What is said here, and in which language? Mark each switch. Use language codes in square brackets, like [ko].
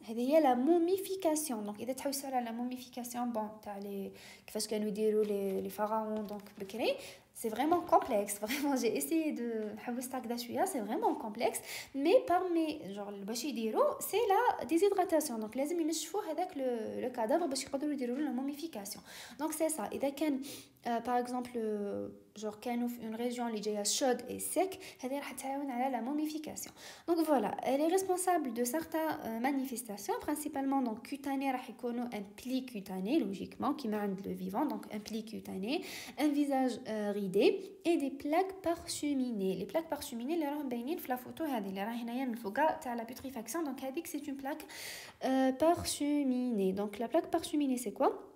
[ar] هذه هي [fr] la momification. donc [ar] إذا تحوس على [fr] la momification bon [ar] تاع لي كيفاش كانوا يديروا [fr] les pharaons donc [ar] بكري [fr] c'est vraiment complexe. vraiment j'ai essayé de [ar] نحوس هكذا شويه [fr] c'est vraiment complexe mais parmi genre [ar] باش يديروا [fr] c'est la déshydratation. [ar] donc لازم ينشفوا هذاك [fr] le cadavre [ar] باش يقدروا يديروا له [fr] la momification. donc c'est ça. [ar] اذا كان par exemple genre كانوا في [fr] une région [ar] اللي جايه [fr] chaude et sec [ar] هذه راح تعاون على [fr] la momification. donc voilà elle est responsable de certaines manifestations principalement donc cutanées [ar] راح يكونوا [fr] un pli cutané logiquement [ar] كيما عند [fr] le vivant. donc un pli cutané, un visage ridé et des plaques parcheminnées. les plaques parcheminnées [ar] اللي راهم باينين في لا فوتو هذه اللي راه هنايا من فوق تاع [fr] la putréfaction. donc [ar] هذيك [fr] c'est une plaque parcheminée. donc la plaque parcheminée c'est quoi?